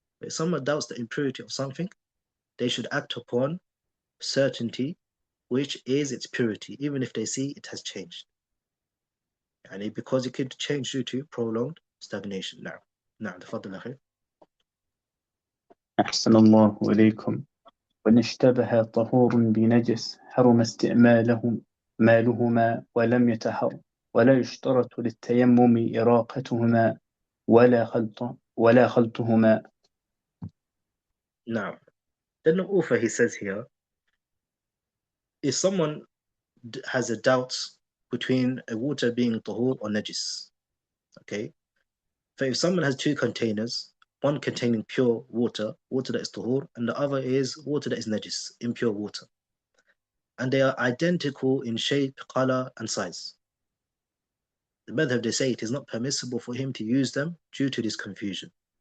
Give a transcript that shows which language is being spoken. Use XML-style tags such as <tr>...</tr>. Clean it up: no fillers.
<en>If someone doubts the impurity of something, they should act upon certainty, which is its purity, even if they see it has changed. And because it could change due to prolonged stagnation.</en> <ar>نعم تفضل أخي. أحسن الله إليكم. وإن اشتبه طهور بنجس حرم استعماله مالهما ولم يتحر، ولا يشترط للتيمم إراقتهما ولا خلطهما.</ar> <en>Now, then the author, he says here, if someone has a doubt between a water being tahur or najis, okay? So if someone has 2 containers, one containing pure water that is tahur, and the other is water that is najis, impure water, and they are identical in shape, color, and size, the madhab, they say it is not permissible for him to use them due to this confusion.</en>